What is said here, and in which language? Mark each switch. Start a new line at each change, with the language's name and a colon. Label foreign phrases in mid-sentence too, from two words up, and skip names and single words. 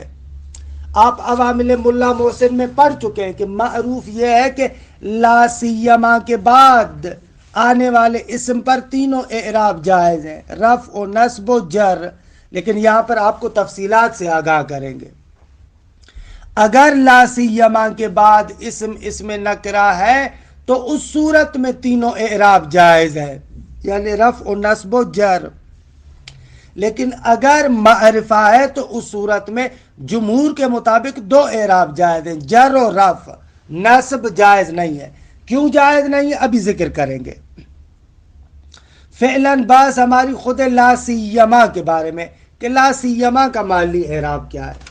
Urdu: آپ عوامل ملا محسن میں پڑھ چکے ہیں کہ معروف یہ ہے کہ
Arabic: لا سیما
Urdu: کے بعد آنے والے اسم پر تینوں اعراب جائز ہیں، رفع و نصب و جر، لیکن یہاں پر آپ کو تفصیلات سے آگاہ کریں گے۔ اگر
Arabic: لا سیما
Urdu: کے بعد اسم نکرہ ہے تو اس صورت میں تینوں اعراب جائز ہے، یعنی رفع و نصب و جر، لیکن اگر معرفہ ہے تو اس صورت میں جمہور کے مطابق دو اعراب جائز ہیں، جر و رفع، نصب جائز نہیں ہے۔ کیوں جائز نہیں ہے ابھی ذکر کریں گے۔ فعلاً بات ہماری خود
Arabic: لا سیما
Urdu: کے بارے میں کہ
Arabic: لا سیما
Urdu: کا محلی اعراب کیا ہے۔